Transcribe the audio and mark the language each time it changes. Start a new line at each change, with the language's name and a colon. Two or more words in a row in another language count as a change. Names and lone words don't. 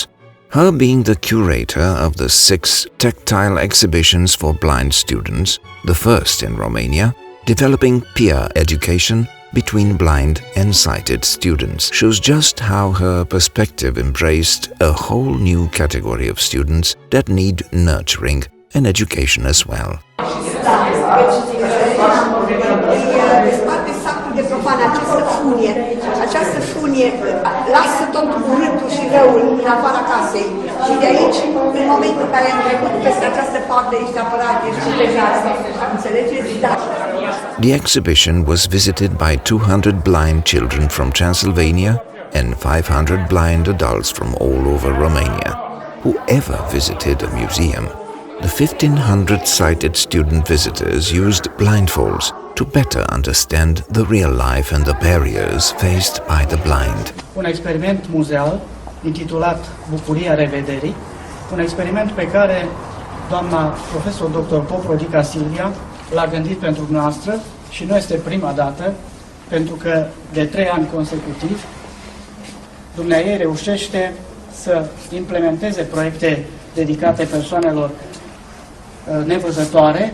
English: Her being the curator of the 6 tactile exhibitions for blind students, the first in Romania, developing peer education between blind and sighted students, shows just how her perspective embraced a whole new category of students that need nurturing and education as well.
Romanian: de profană această funie. Această funie lasă tot urâtul și răul în afara casei. Și de aici, în momentul în care am trecut peste această parte, ești apărat, ești protejat. Înțelegeți? Da.
English: The exhibition was visited by 200 blind children from Transylvania and 500 blind adults from all over Romania. Whoever visited a museum, the 1,500 sighted student visitors used blindfolds to better understand the real life and the barriers faced by the blind.
Romanian: Un experiment muzeal intitulat Bucuria revederii, un experiment pe care doamna profesor dr. POP Rodica Silvia l-a gândit pentru noastră și nu este prima dată, pentru că de 3 ani consecutiv dumneaei reușește să implementeze proiecte dedicate persoanelor nevăzătoare.